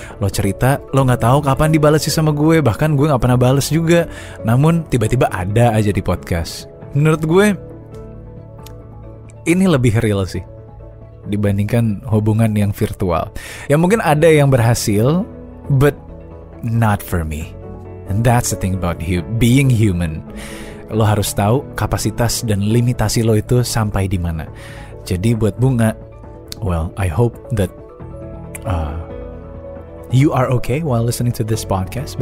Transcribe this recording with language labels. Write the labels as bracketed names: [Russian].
[Indonesian] Lo cerita, lo gak tahu kapan dibalas sih sama gue. Bahkan gue gak pernah balas juga. Namun tiba-tiba ada aja di podcast. Menurut gue ini lebih real sih dibandingkan hubungan yang virtual. Ya mungkin ada yang berhasil, [English] but not for me. And that's the thing about being human. [Indonesian] Lo harus tahu kapasitas dan limitasi lo itu sampai di mana. Jadi buat [English] Bunga, well, I hope that you are okay while listening to this podcast.